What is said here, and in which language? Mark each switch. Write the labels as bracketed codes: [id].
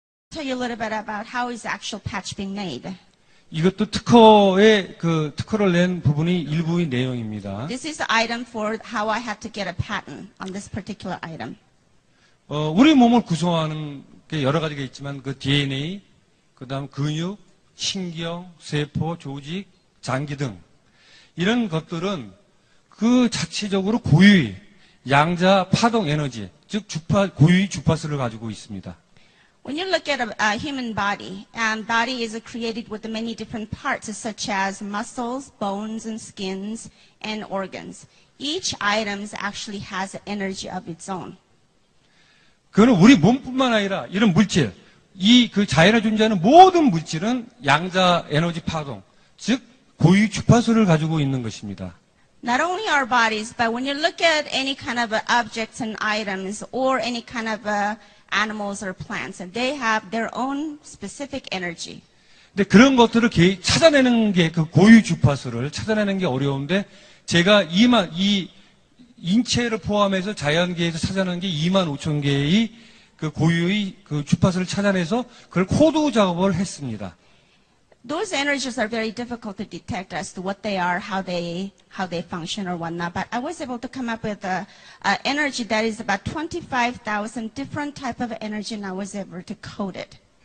[en] Tell you a little bit about how is the actual patch being made. [ko] 이것도 특허를 낸 부분이 일부의 내용입니다. [en] This is the item for how I had to get a patent on this particular item. [ko] 우리 몸을 구성하는 게 여러 가지가 있지만 그 DNA, 그다음 근육, 신경, 세포, 조직, 장기 등 이런 것들은 그 자체적으로 고유의 양자 파동 에너지, 즉 고유의 주파수를 가지고 있습니다. [en] When you look at a human body, body is created with many different parts, such as muscles, bones, and skins, and organs. Each item actually has an energy of its own. [ko] 그는 우리 몸뿐만 아니라 이런 물질, 자연에 존재하는 모든 물질은 양자 에너지 파동, 즉 고유 주파수를 가지고 있는 것입니다. [en] Not only our bodies, but when you look at any kind of objects and items, or any kind of animals or plants, and they have their own specific energy. [ko] 근데 그런 것들을 찾아내는 게 그 고유 주파수를 찾아내는 게 어려운데 제가 이 인체를 포함해서 자연계에서 찾아내는 게 25,000개의 그 고유의 그 주파수를 찾아내서 그걸 코드 작업을 했습니다. [en] those energies are very difficult to detect as to what they are, how they function or whatnot. But I was able to come up with a energy that is about 25,000 different type of energy, and I was able to code it.